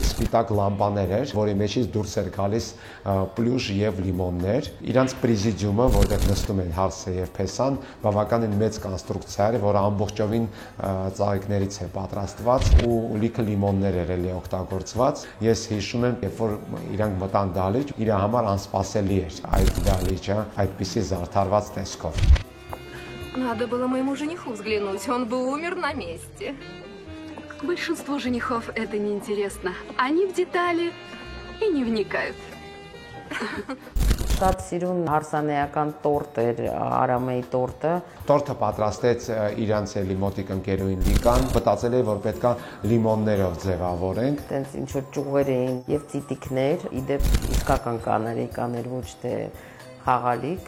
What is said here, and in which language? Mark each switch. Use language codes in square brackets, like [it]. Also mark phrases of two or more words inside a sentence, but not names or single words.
[hy] սպիտակ լամպաներ էր, որի մեջից դուրս էր գալիս պլյուշ եւ լիմոններ։ Իրանց պրեզիդիումը, որտեղ նստում են Հարսը եւ Փեսան, բավականին մեծ կոնստրուկցիա էր, որը ամբողջովին ծաղիկներից է պատրաստված ու լիքը լիմոններ էր էլի օգտագործված։ Ես հիշում եմ, երբ որ իրանք մտան դահլիճ, իր համար անսպասելի էր այդ դահլիճը այդպիսի զարդարված տեսքով։ [ru] Надо было моему жениху взглянуть, он бы умер на месте. Большинству женихов это неинтересно. Они в детали и не вникают. [hy] Շատ սիրուն հարսանեկան տորտ էր Արամեի տորտը։ Տորտը պատրաստեց իրանց էլի մոտիկ ընկերուին Լիկան, մտածել է, որ պետքա լիմոններով ձևավորենք։ Տենց ինչ-որ ճյուղեր էին եւ ծիտիկներ, իդեպ իսկական կանարեկաներ, ոչ թե խաղալիք,